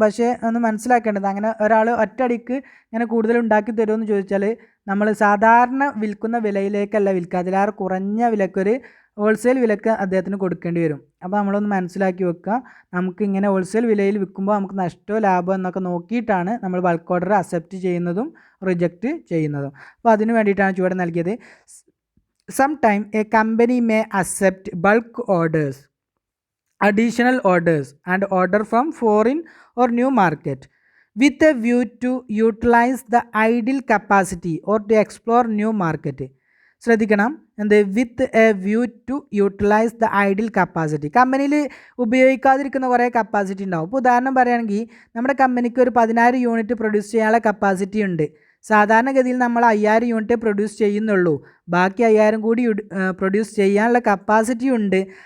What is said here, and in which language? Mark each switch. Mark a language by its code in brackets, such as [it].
[ml] പക്ഷേ ഒന്ന് മനസ്സിലാക്കേണ്ടത്, അങ്ങനെ ഒരാൾ ഒറ്റയടിക്ക് ഇങ്ങനെ കൂടുതൽ ഉണ്ടാക്കി തരുമെന്ന് ചോദിച്ചാൽ നമ്മൾ സാധാരണ വിൽക്കുന്ന വിലയിലേക്കല്ല വിൽക്കുക, അതിലേറെ കുറഞ്ഞ വിലക്കൊരു ഹോൾസെയിൽ വിലക്ക് അദ്ദേഹത്തിന് കൊടുക്കേണ്ടി വരും. അപ്പോൾ നമ്മളൊന്ന് മനസ്സിലാക്കി വെക്കുക, നമുക്ക് ഇങ്ങനെ ഹോൾസെയിൽ വിലയിൽ വിൽക്കുമ്പോൾ നമുക്ക് നഷ്ടമോ ലാഭമോ എന്നൊക്കെ നോക്കിയിട്ടാണ് നമ്മൾ ബൾക്ക് ഓർഡർ അക്സെപ്റ്റ് ചെയ്യുന്നതും റിജക്റ്റ് ചെയ്യുന്നതും. അപ്പോൾ അതിന് വേണ്ടിയിട്ടാണ് ചുവടെ നൽകിയത്. [en] Some time a company may accept bulk orders, additional orders and order from foreign or new market with a view to utilize the idle capacity or to explore new market. [ml] ശ്രദ്ധിക്കണം, എന്ത് [en] With a view to utilize the idle capacity. [ml] കമ്പനിയിൽ ഉപയോഗിക്കാതിരിക്കുന്ന കുറേ capacity ഉണ്ടാവും. ഇപ്പോൾ ഉദാഹരണം പറയുകയാണെങ്കിൽ നമ്മുടെ കമ്പനിക്ക് ഒരു 10,000 യൂണിറ്റ് പ്രൊഡ്യൂസ് ചെയ്യാനുള്ള കപ്പാസിറ്റി ഉണ്ട്. സാധാരണഗതിയിൽ നമ്മൾ 5,000 യൂണിറ്റ് പ്രൊഡ്യൂസ് ചെയ്യുന്നുള്ളൂ, ബാക്കി 5,000 കൂടി പ്രൊഡ്യൂസ് ചെയ്യാനുള്ള കപ്പാസിറ്റി ഉണ്ട്.